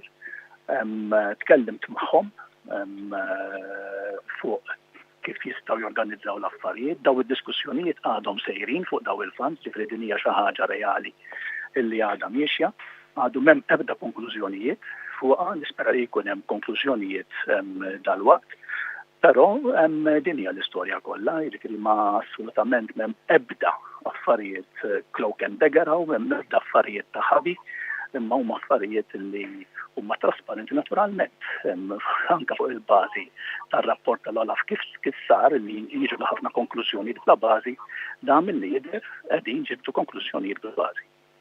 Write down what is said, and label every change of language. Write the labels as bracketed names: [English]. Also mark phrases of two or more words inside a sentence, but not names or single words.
[Maltese] Tkellimt magħhom fuq kif jistgħu jorganizzaw l-affarijiet, daw id-diskussjonijiet għadhom sejrin fuq daw il-funds, ġifieri din hija xi ħaġa reali illi għadha miexja, għadu m'hemm ebda konklużjonijiet fuqha, nispera li jkun hemm konklużjonijiet dal-waqt, però din hija l-istorja kollha, jiġifieri ma assolutament m'hemm ebda affarijiet [English] cloak and dagger [Maltese] hawn, m'hemm ebda affarijiet ta' ħabi, imma huma affarijiet li huma trasparenti naturalment, anke fuq il-bażi tar-rapport tal-Olaf kif sar li jiġu ħafna konklużjonijiet bla bażi, da milli jidher qegħdin ġibdu konklużjonijiet bil-bażi.